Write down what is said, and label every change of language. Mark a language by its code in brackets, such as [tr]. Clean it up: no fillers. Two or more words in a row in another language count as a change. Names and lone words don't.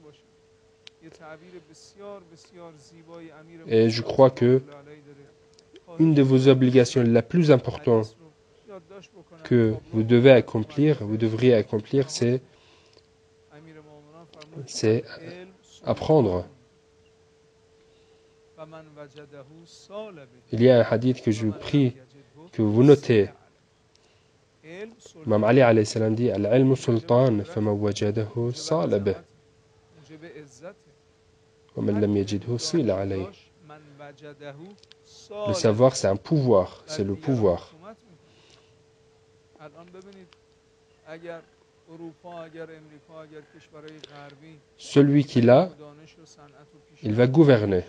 [fr] Et je crois que une de vos obligations la plus importante que vous devriez accomplir, c'est apprendre. Il y a un hadith que je vous prie que vous notez. [ar] Imam Ali عليه السلام dit العلم سلطان، فمن وجده صال به. ومن لم يجده صيل عليه. [fr] Le savoir, c'est un pouvoir, c'est le pouvoir. Celui qui l'a, il va gouverner.